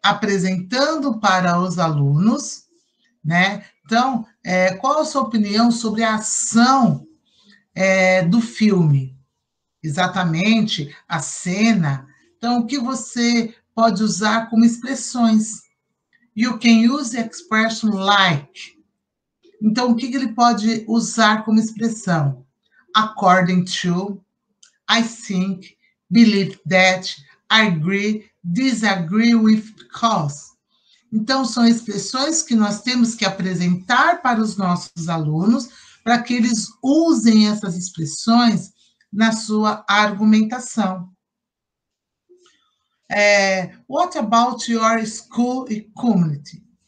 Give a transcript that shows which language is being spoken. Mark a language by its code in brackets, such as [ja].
[pt] Apresentando para os alunos, né? Então, qual a sua opinião sobre a ação do filme? Exatamente, a cena. Então, o que você pode usar como expressões? [en] You can use expression like. [pt] Então, o que ele pode usar como expressão? [en] According to, I think, believe that, agree, disagree with, because. [pt] Então, são expressões que nós temos que apresentar para os nossos alunos, para que eles usem essas expressões na sua argumentação. [en] What about your school e community?